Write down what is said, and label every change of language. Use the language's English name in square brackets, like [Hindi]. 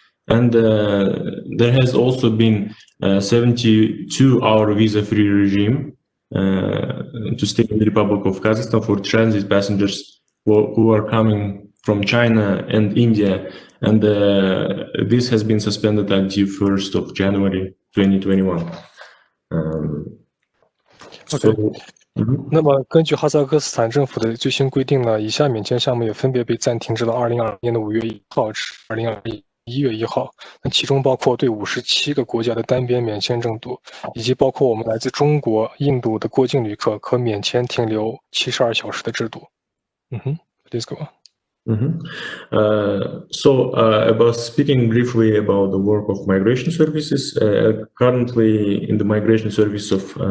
[English] And there has also been a 72-hour visa-free regime to stay in the Republic of Kazakhstan for transit passengers who are coming from China and India, and this has been suspended until 1st of January 2021. Okay. [Chinese] 那么根据哈萨克斯坦政府的最新规定呢，以下免签项目也分别被暂停至了2022年的5月1号至2021 1月1号，那其中包括对57个国家的单边免签证度，以及包括我们来自中国、印度的过境旅客可免签停留72小时的制度。 [English] Please go on. About speaking briefly about the work of migration services, currently in the migration service of